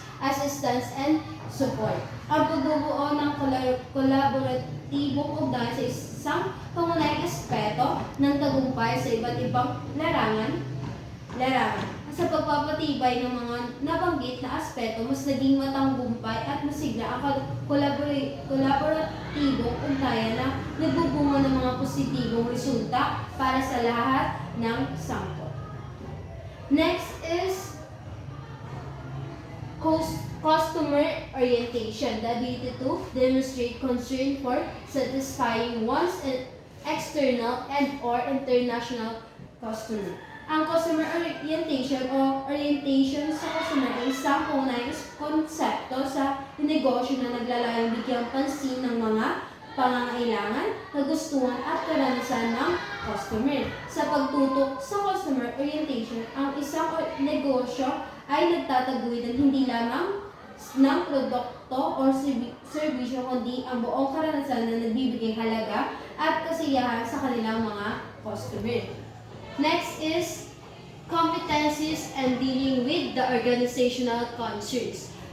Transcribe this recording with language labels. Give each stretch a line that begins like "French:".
English: assistance, and support.
Filipino: Ang pagbubuo ng kolaboratibong ugnayan sa isang pangunahing aspeto ng tagumpay sa iba't ibang larangan. Sa pagpapatibay ng mga nabanggit na aspeto, mas naging matanggumpay at masigla ang kolaboratibong ugnayan na nagbubunga ng mga positibong resulta para sa lahat ng sangkot.
English: Next is customer orientation, the ability to demonstrate concern for satisfying one's external and or international customer.
Filipino: Ang customer orientation o orientation sa customer ay isang pangunahing konsepto sa negosyo na naglalayong bigyang pansin ng mga pangangailangan, kagustuhan at karanasan ng customer. Sa pagtutok sa customer orientation, ang isang negosyo ay nagtataguyod ng hindi lamang ng produkto o serbisyo kundi ang buong karanasan na nagbibigay halaga at kasiyahan sa kanilang mga customer.
English: Next is competencies and dealing with the organizational concerns.